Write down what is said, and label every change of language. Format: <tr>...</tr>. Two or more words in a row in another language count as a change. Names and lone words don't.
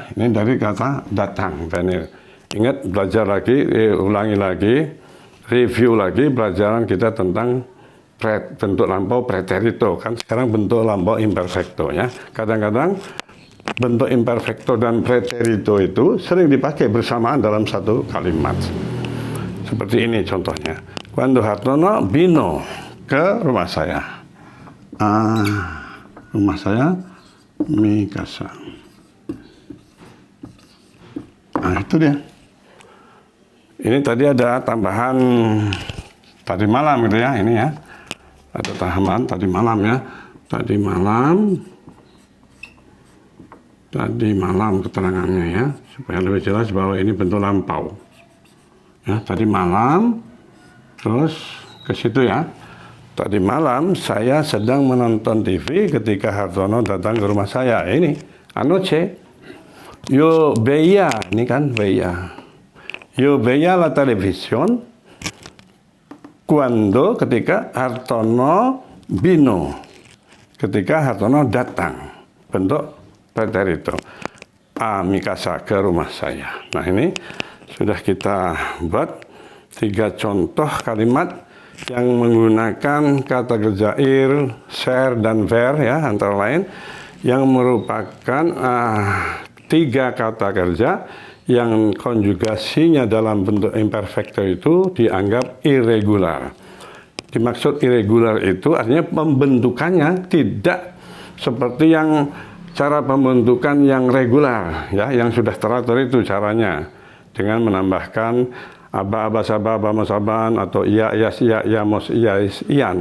<id>Ini dari kata datang, venir. Ingat, belajar lagi, ulangi lagi, review lagi pelajaran kita tentang bentuk lampau preterito, kan sekarang bentuk lampau imperfecto ya. Kadang-kadang bentuk imperfecto dan preterito itu sering dipakai bersamaan dalam satu kalimat. Seperti ini contohnya. Quando Hartono vino ke rumah saya. Rumah saya</id> <es>mi casa.</es> <id>Nah, itu dia. Ini tadi ada tambahan tadi malam gitu ya, ini ya. Ada tambahan tadi malam ya. Tadi malam keterangannya ya, supaya lebih jelas bahwa ini bentuk lampau. Ya, tadi malam, terus ke situ ya. Tadi malam saya sedang menonton TV ketika Hartono datang ke rumah saya. Ini,</id> <es>anoche, yo veía,</es> <id>ini kan veía.</id> <es>Yo veía la televisión cuando ketika Hartono vino.</es> <id>Ketika Hartono datang. Bentuk preterito.</id> <es>A mi casa,</es> <id>ke rumah saya. Nah ini sudah kita buat 3 contoh kalimat yang menggunakan kata kerja ir, ser, dan ver ya, antara lain, yang merupakan 3 kata kerja yang konjugasinya dalam bentuk imperfecto itu dianggap irregular. Dimaksud irregular itu artinya pembentukannya tidak seperti yang cara pembentukan yang regular ya, yang sudah teratur itu caranya dengan menambahkan aba, aba, saba, aba, mosaban, atau iya, yas, iya, iya, mos, iya, ian.</id>